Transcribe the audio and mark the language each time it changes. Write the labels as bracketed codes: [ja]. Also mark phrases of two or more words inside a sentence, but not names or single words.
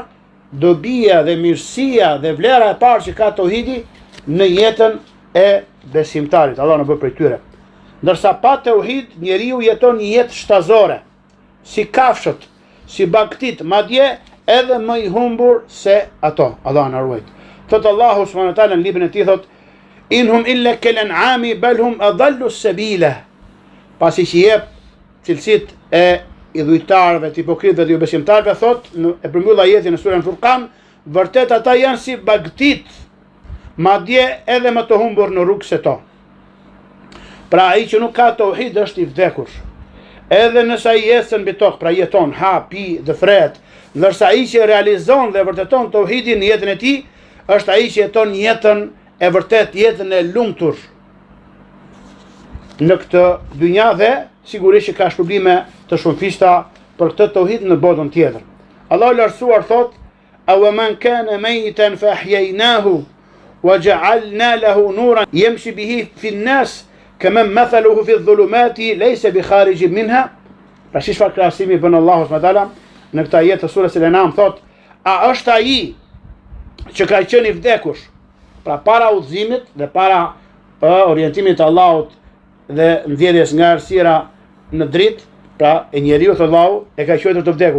[sq] Dobia dhe mirësia dhe vlera e parë që ka tauhidi në jetën e besimtarit. Allah na bëj prej tyre. Ndërsa pa tauhid njeriu jeton një jetë shtazore, si kafshët, si baktit, madje edhe më i humbur se ato. Allah na ruaj. Thot Allahu [ar] سبحانه وتعالى [sq] në librin e tij, thot [ar] إن هم إلا كالأنعام بل هم أضل سبيلا. [sq] Pasi që jep cilësitë e idhujtarëve, të hipokritëve dhe jo besimtarëve, thot e përmbyll ajetin në surën Furqan, vërtet ata janë si bagtit, madje edhe më të humbur në rrugë se to. Pra ai që nuk ka tauhid është i vdekur. Edhe nëse ai ecën mbi tokë, pra jeton, ha, pi, dhe fret, ndërsa ai që realizon dhe vërteton tauhidin në jetën e tij, është ai që jeton jetën e vërtet, jetën e lumtur në këtë dynja dhe sigurisht që ka shpërblime të shumëfishta për këtë tauhid në botën tjetër. Allahu lartësuar thot: [ar] "أو من كان ميتا فأحييناه وجعلنا له نورا يمشي به في الناس كما مثله في الظلمات ليس بخارج منها." [sq] Pra çfarë krahasimi bën Allahu [ar] سبحانه وتعالى [sq] në këtë ajet të surës Al-An'am, thot: "A është ai që ka qenë i vdekur, pra para udhëzimit dhe para orientimit të Allahut dhe nxjerrjes nga errësira në dritë, pra e njeriu të Allahu e ka quajtur të vdekur.